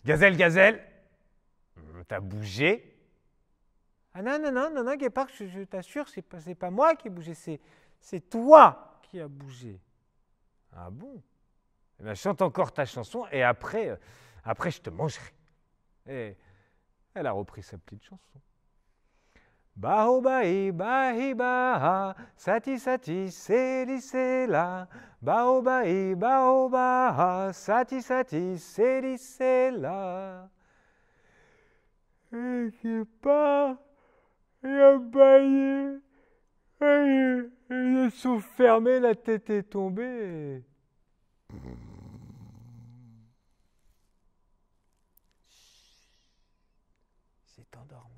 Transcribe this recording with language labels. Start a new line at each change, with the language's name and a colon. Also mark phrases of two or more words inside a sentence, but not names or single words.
French: Gazelle, gazelle, t'as bougé? Ah non, non, non, non, non, guépard, je t'assure, c'est pas moi qui ai bougé, c'est toi qui as bougé. Ah bon? Eh bien, chante encore ta chanson et après je te mangerai. Et elle a repris sa petite chanson. Baobai, bahi, baha, sati, sati, seli, sela. Baobai, baoba, sati, sati, seli, sela. Et guépard, il a baillé. Les sont fermés, la tête est tombée. Il s'est endormi.